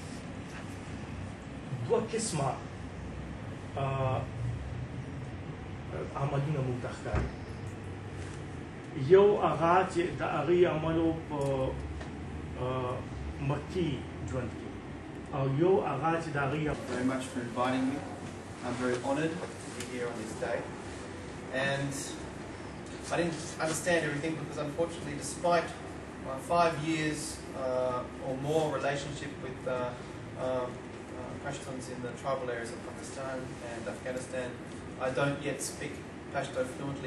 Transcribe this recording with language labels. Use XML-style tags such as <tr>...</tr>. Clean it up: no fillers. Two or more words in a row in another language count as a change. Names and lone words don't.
<ps>دوه قسمه عملونه موږ ته ښکاري یو هغه چې د هغې عملو په مکي ژوند کې او یو هغه چې د هغې</ps> <en>very much for inviting me. I'm very honoured to be here on this day. And I didn't understand everything because unfortunately despite my 5 years or more relationship with Pashtuns in the tribal areas of Pakistan and Afghanistan, I don't yet speak Pashto fluently.</en>